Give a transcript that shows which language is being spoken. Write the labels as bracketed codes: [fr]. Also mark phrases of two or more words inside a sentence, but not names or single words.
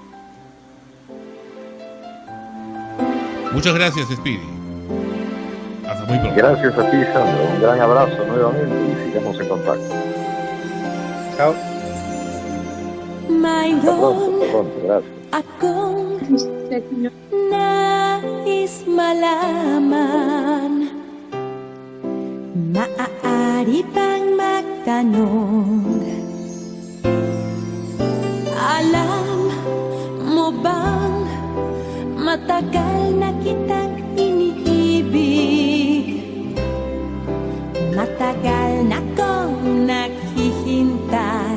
[es] Muchas gracias, Speedy. Hasta muy pronto. Gracias a ti, Sandro. Un gran abrazo nuevamente y sigamos en contacto. Chao. Hasta pronto, gracias. [tl] Akong nais malaman, maaari bang magtanong, alam mo bang matagal na kitang iniibig, matagal na kong naghihintay.